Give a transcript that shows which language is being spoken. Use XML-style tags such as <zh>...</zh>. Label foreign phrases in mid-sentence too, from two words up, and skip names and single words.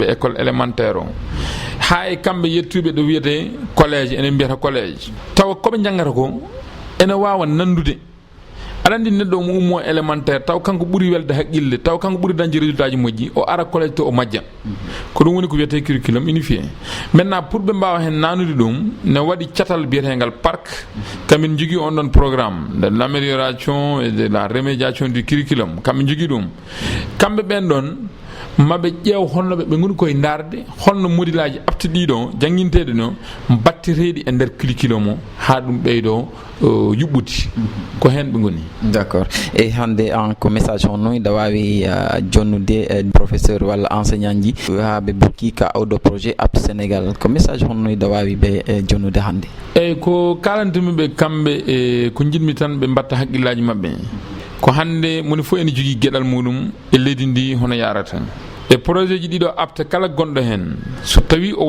<fr>école élémentaire</fr> <ff>o ha e kambe yettube do wiyete collège ene mbiyata collège taw ko be jangata ko ene wawa nandude alandi neddo mo ummo élémentaire taw kanko buri welde haqqille taw kanko buri dañji résultat ji moji o ara collège to o majja ko dum woni ko wiyete</ff> <fr>curriculum unifié maintenant pour</fr> <ff>be mbaawa hen nanude dum ne wadi ciatal biyetengal parc kamin jogi on don</ff> <fr>programme de l'amélioration et de la remédiation du curriculum</fr> <ff>kamin jogi dum kambe ben don mabe jeew honno be ngoni koy ndarde honno modilaji aptidi do jangintede no battiredi e der curriculum ha dum beydo yubbuti ko hen be ngoni</ff> <fr>d'accord et</fr> <ff>hande en ko message honno da wawi jonnude professeur walla enseignant ji ha be bukki ka awdo projet apt Sénégal ko message honno da wawi be jonnude hande e ko kalantumi be kambe e ko jidmi tan be batta hakkillaji mabbe ko hande moni fo en jogi gedal mudum e leydi ndi hono yarata e projet ji dido apta kala gondo hen so tawi o</ff>